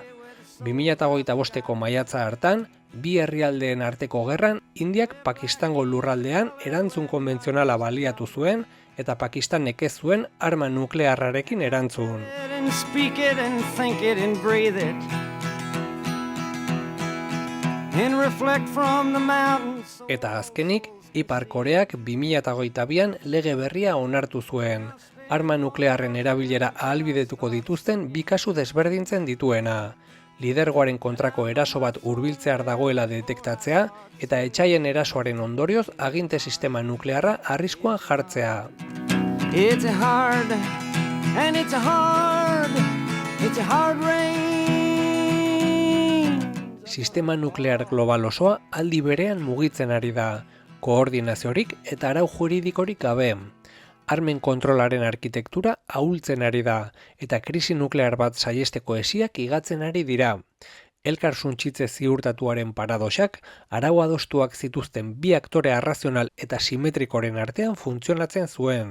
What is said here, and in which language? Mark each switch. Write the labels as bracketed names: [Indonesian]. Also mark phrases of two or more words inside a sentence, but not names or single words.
[Basque] 2025ko maiatza hartan, bi herrialdeen arteko gerran, Indiak Pakistango lurraldean erantzun konbentzionala baliatu zuen, eta Pakistanek ez zuen arma nuklearrarekin erantzun. [English] and speak it and think it and breathe it. And reflect from the mountains. [Basque] Eta azkenik, Ipar Koreak 2022an lege berria onartu zuen. Arma nuklearren erabilera ahalbidetuko dituzten bi kasu desberdintzen dituena. lidergoaren kontrako eraso bat hurbiltzear dagoela detektatzea eta etsaien erasoaren ondorioz aginte sistema nuklearra arriskuan jartzea. [English] It's a hard rain. [Basque] Sistema nuklear global osoa aldi berean mugitzen ari da, koordinaziorik eta arau juridikorik gabe. Armen kontrolaren arkitektura ahultzen ari da, eta krisi nuklear bat saihesteko hesiak igatzen ari dira. Elkar suntsitze ziurtatuaren paradoxak, arau adostuak zituzten bi aktore arrazional eta simetrikoren artean funtzionatzen zuen.